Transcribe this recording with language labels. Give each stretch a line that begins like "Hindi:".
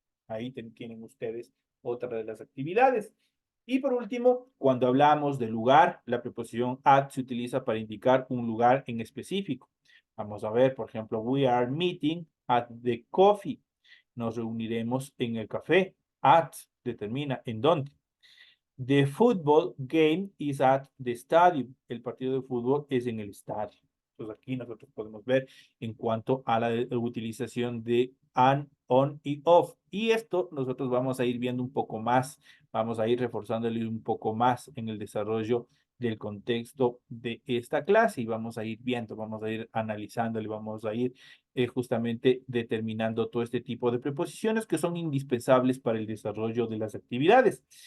Spanish: Ahí tienen ustedes otra de las actividades. Y por último, cuando hablamos de lugar, la preposición at se utiliza para indicar un lugar en específico. Vamos a ver, por ejemplo,
English: we are meeting at the coffee.
Spanish: Nos reuniremos en el café. At determina en dónde.
English: The football game is at the stadium.
Spanish: El partido de fútbol es en el estadio. Entonces aquí nosotros podemos ver en cuanto a la utilización de an, on y off. Y esto nosotros vamos a ir viendo un poco más, vamos a ir reforzándole un poco más en el desarrollo del contexto de esta clase y vamos a ir viendo, vamos a ir analizándole, vamos a ir justamente determinando todo este tipo de preposiciones que son indispensables para el desarrollo de las actividades.